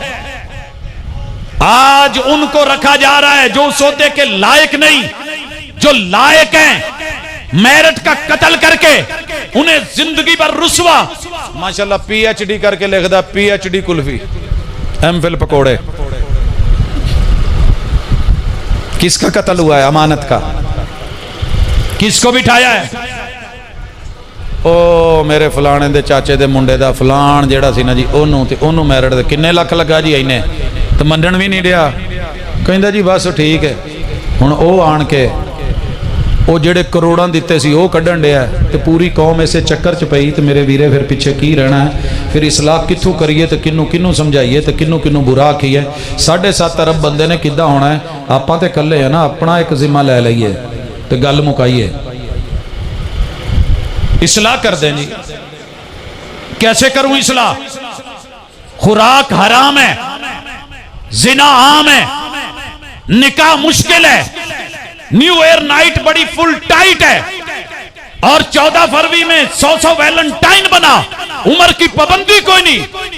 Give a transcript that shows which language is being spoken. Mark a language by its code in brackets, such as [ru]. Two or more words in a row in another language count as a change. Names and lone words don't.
[ur] آج ان کو رکھا جا رہا ہے جو اس عہدے کے لائق نہیں، جو لائق ہیں میرٹ کا قتل کر کے انہیں زندگی پر رسوا۔ [pa] ماشاءاللہ پی ایچ ڈی کر کے لکھ دا، پی ایچ ڈی کلفی، ایم فل پکوڑے۔ [ur] کس کا قتل ہوا ہے؟ امانت کا۔ کس کو بٹھایا ہے؟ [pa] او میرے فلانے دے چاچے دے منڈے دا فلان جیڑا سی نا جی، انہوں میرٹ دے کنے لاکھ لگا جی اینے، تو منڈن بھی نہیں رہا، کہندا جی بس ٹھیک ہے۔ ہن او آن کے او جڑے کروڑاں دیتے سی او کڈن ڈیا، تے پوری قوم ایسے چکر چ پئی، تے میرے ویرے پھر پیچھے کی رہنا ہے؟ پھر اصلاح کتھوں کریے، تے کنوں کنوں سمجھائیے، تے کنوں کنوں برا کیے۔ 7.5 ارب بندے نے کداں ہونا ہے؟ آپاں تے کلے ہیں نا، اپنا ایک ذمہ لے لئیے تے گل مکائیے، [ur] اصلاح کر دیں جی۔ کیسے کروں اصلاح؟ خوراک حرام ہے، زنا عام ہے، نکاح مشکل ہے، [en] New Year night [ur] بڑی [en] full tight [ur] ہے، اور 14 فروری میں 100 ویلنٹائن بنا، عمر کی پابندی کوئی نہیں۔